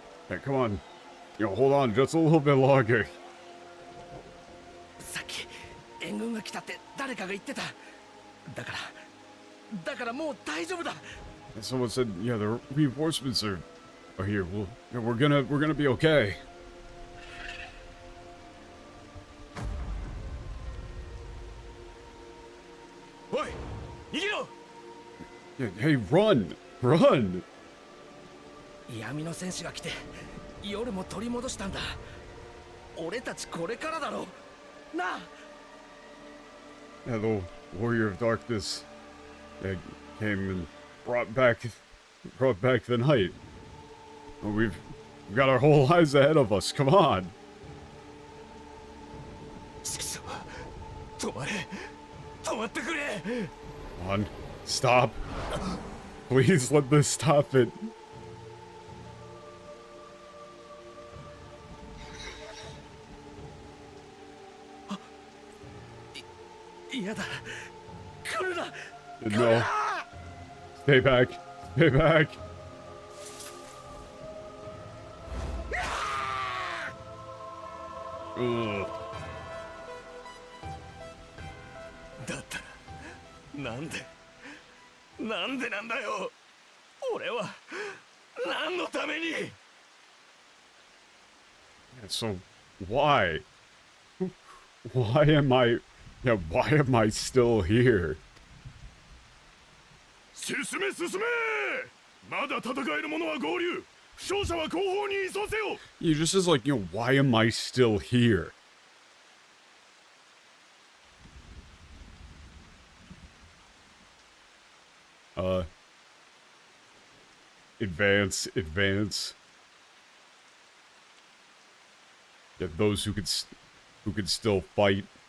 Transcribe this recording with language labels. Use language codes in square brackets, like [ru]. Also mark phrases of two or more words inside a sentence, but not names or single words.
[en] Hey, come on. Hold on just a little bit longer. [ja] さっき援軍が来たって誰かが言ってた。だからもう大丈夫だ。 [en] Someone said, yeah, the reinforcements are here. Well, we're gonna be okay. Oi! [ja] 逃げろ! [en] Yeah, hey, run! Run! [ja] 闇の戦士が来て夜も取り戻したんだ。俺たちこれからだろ。なあ。 [en] Yeah, the warrior of darkness came and brought back the night. We've got our whole lives ahead of us. Come on. [ja] 止まってくれ。 [en] Come on. Stop. Please let this stop it. [ja] 嫌だ。来るな。 [en] No. Stay back. Stay back. Ugh. [ja] だったらなんでなんだよ。俺は何のために。 [en] So why? Why am I still here? [ja] 進めまだ戦える者は合流負傷者は後方に移送せよ [en] You just says like, why am I still here? Advance. Yeah, those who could still fight.